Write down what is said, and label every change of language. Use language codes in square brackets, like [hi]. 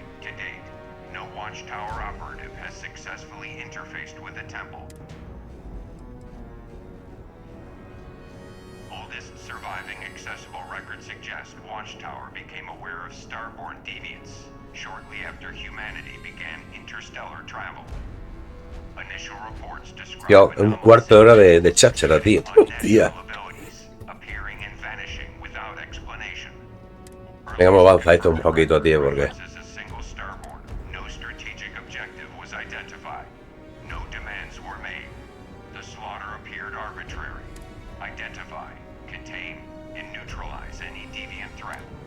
[en] To date, no Watchtower operative has successfully interfaced with a temple. Oldest surviving accessible record suggests Watchtower became aware of starborn deviants shortly after humanity began interstellar travel. Initial reports describe [es] Tío, un cuarto de hora de cháchara, tío. Hostia. [en] appearing and vanishing without explanation. [es] Venga, vamos a avanzar esto un poquito, tío, porque... [en] As a single starborn, no strategic objective was identified. No demands were made. The slaughter appeared arbitrary. Identify, contain, and neutralize any deviant threat.